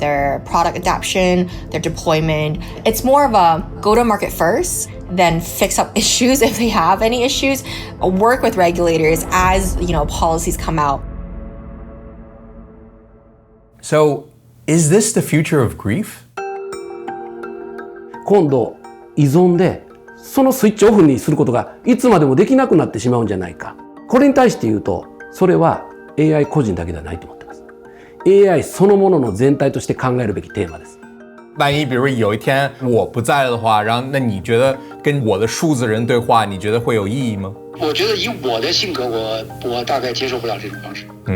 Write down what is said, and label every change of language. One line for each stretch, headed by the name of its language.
English: Their product adoption, their deployment, it's more of a go to market first, then fix up issues if they have any issues, work with regulators as, policies come out. So, is this the future of grief?
Japanese: 今度依存でそのスイッチオフにすることがいつまでもできなくなってしまうんじゃないか。これに対して言うと、それは AI 個人だけではないと思ってます。 AI そのものの全体として考えるべきテーマです。
Chinese: 万一比如有一天我不在了的话，然后那你觉得跟我的数字人对话，你觉得会有意义吗？我觉得以我的性格，我大概接受不了这种方式。